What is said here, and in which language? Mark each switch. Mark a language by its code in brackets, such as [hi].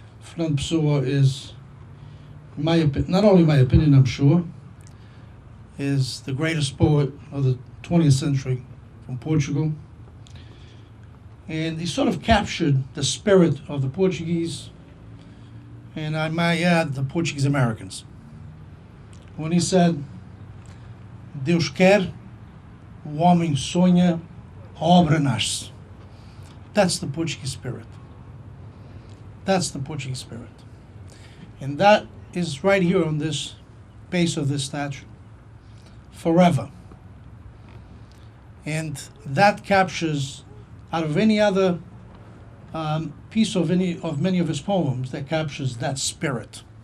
[en] Fernando Pessoa is, not only my opinion, I'm sure, is the greatest poet of the 20th century from Portugal. And he sort of captured the spirit of the Portuguese, and I might add the Portuguese Americans. When he said, [pt] Deus quer, o homem sonha, a obra nasce. [en] That's the Portuguese spirit. That's the Portuguese spirit. And that is right here on this base of this statue, forever. And that captures, out of any other piece of many of his poems, that captures that spirit.